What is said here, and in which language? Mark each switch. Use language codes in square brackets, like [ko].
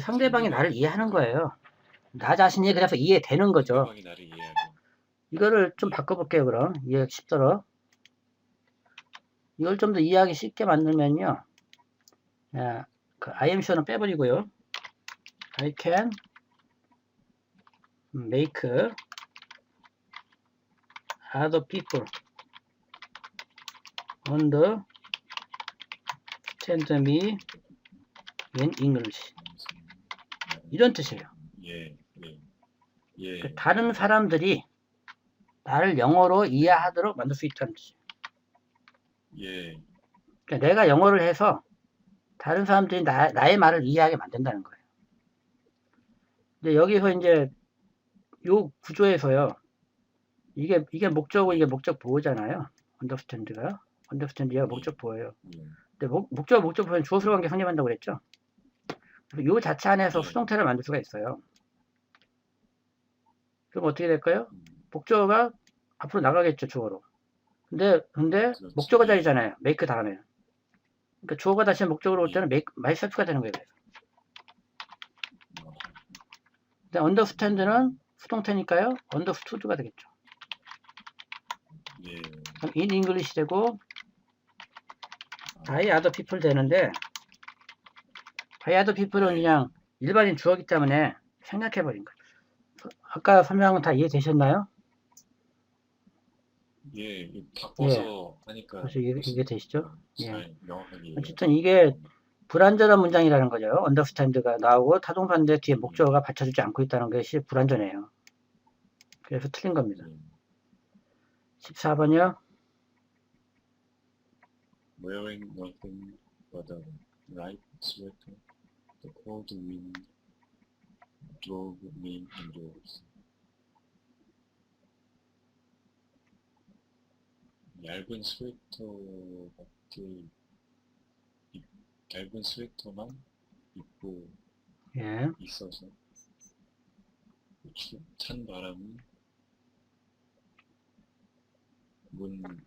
[ko] 상대방이 나를 상대방이 이해가 이해하는 되는 거예요. 나 자신이 그래서 이해되는 거죠. 상대방이 나를 이해하고. 이거를 좀 예, 바꿔볼게요, 그럼. 이해하기 쉽도록. 이걸 좀 더 이해하기 쉽게 만들면요. 야, 그 I am sure는 빼버리고요. [en] I can make other people understand me in English. [ko] 이런 뜻이에요. 예, 예, 예, 그 다른 사람들이 나를 영어로 이해하도록 만들 수 있다는 뜻이에요. 예, 그러니까 내가 영어를 해서 다른 사람들이 나의 말을 이해하게 만든다는 거예요. 근데 여기서 이제 요 구조에서요. 이게 목적어, 이게 목적 보호잖아요. understand가. understand가 목적 보호예요. 예, 근데 목적 보호는 주어수로 관계 성립한다고 그랬죠. 요 자체 안에서 예, 수동태를 만들 수가 있어요. 그럼 어떻게 될까요? 음, 목적어가 앞으로 나가겠죠, 주어로. 근데 그렇죠. 목적어 예, 자리잖아요. make 다음에. 그러니까 주어가 다시 목적어로 올 예, 때는 make, myself가 되는 거예요. 그래서. 어, 근데 understand는 수동태니까요. understood가 되겠죠. 예, 그럼 [en] in English [ko] 되고 [en] by other people [ko] 되는데 by other people은 예, 그냥 일반인 주어기 때문에 생략해버린 거예요. 아까 설명은 다 이해되셨나요? 예, 예. 바꿔서 하니까 그래서 이게 훨씬 되시죠? 예. 잘 명확하게 어쨌든 이해가 이게 됩니다. 불완전한 문장이라는 거죠. understand가 나오고 타동사인데 뒤에 예, 목적어가 받쳐주지 않고 있다는 것이 불완전해요. 그래서 틀린 겁니다. 예. 14번이요. [en] Wearing nothing but a light sweater, the cold wind drove me indoors. [ko] 얇은 스웨터 같은 얇은 스웨터만 입고 예. 있어서 찬 바람이 문